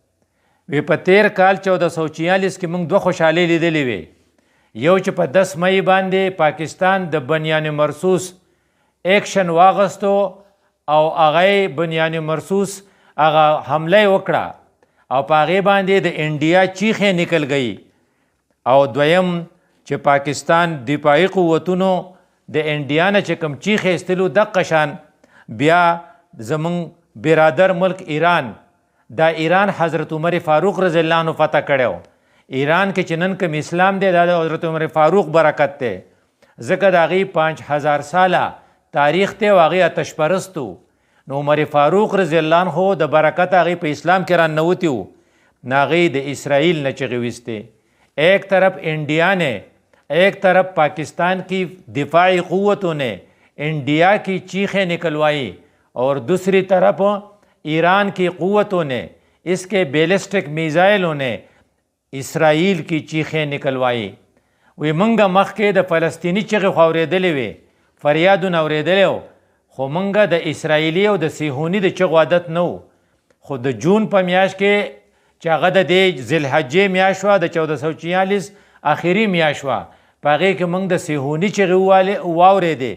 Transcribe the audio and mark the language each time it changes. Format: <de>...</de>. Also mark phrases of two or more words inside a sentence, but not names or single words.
<ps>وی په 13 کال 1446 کې موږ 2 خوشحالۍ لیدلې وې. یو چې په 10 مئی باندې پاکستان د بنیان مرصوص ایکشن واغستو او هغه بنیان مرصوص هغه حمله وکړه او په هغې باندې د انډیا چیخې</ps> <ur>نکل گئی.</ur> <ps>او دویم چې پاکستان دفاعي قوتونو د انډیا نه چې کوم چیخې ایستلو دقه شان بیا زمونږ برادر ملک ایران، دا ایران حضرت عمر فاروق</ps> <ar>رضی الله عنه</ar> <ps>فتح کړی. ایران کې چې نن کوم اسلام دی دا د حضرت عمر فاروق برکت دی، ځکه د هغې 5000 ساله تاریخ دی او هغې آتش پرستو. نو عمر فاروق</ps> <ar>رضی الله عنه</ar> <ps>د برکت هغې په اسلام کې راننوتي وو، نو هغې د اسرائیل نه چغې ویستې.</ps> <ur>ایک طرف انڈیا نے، ایک طرف پاکستان کی دفاعی قوتوں نے انڈیا کی چیخیں نکلوائی اور دوسری طرف ایران کی قوتوں نے، اس کے بیلسٹک میزائلوں نے اسرائیل کی چیخیں نکلوائی.</ur> <ps>وی منګه مخکې د فلسطینی چغې خو اورېدلې وې، فریادونه اورېدلی و، خو منګه د اسرائیلي او د صهیوني د چغو عادت نه و. خو د جون په میاشت کې چې هغه د دې ذوالحجې میاشت وه د 1446 آخري میاشت وه، په هغې کې موږ د صهیوني چغې واورېدې.</ps>